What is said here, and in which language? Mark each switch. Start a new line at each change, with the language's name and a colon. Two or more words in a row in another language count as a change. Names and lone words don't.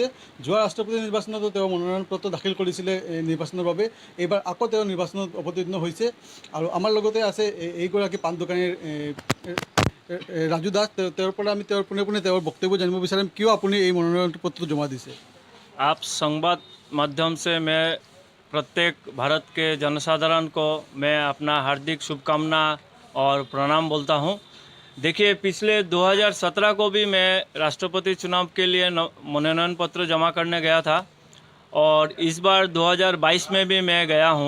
Assamese: যোৱা ৰাষ্ট্ৰপতি নিৰ্বাচনতো তেওঁ মনোনয়ন পত্ৰ দাখিল কৰিছিলে নিৰ্বাচনৰ বাবে। এইবাৰ আকৌ তেওঁ নিৰ্বাচনত অৱতীৰ্ণ হৈছে। আৰু আমাৰ লগতে আছে এইগৰাকী পাণ দোকানীৰ ৰাজু দাস। তেওঁৰ পৰা আমি পোনে পোনে তেওঁৰ বক্তব্য জানিব বিচাৰিম, কিয় আপুনি এই মনোনয়ন পত্ৰটো জমা দিছে।
Hindi: आप संवाद माध्यम से मैं प्रत्येक भारत के जनसाधारण को मैं अपना हार्दिक शुभकामना और प्रणाम बोलता हूं। देखिए, पिछले 2017 को भी मैं राष्ट्रपति चुनाव के लिए मनोनयन पत्र जमा करने गया था और इस बार 2022 में भी मैं गया हूं।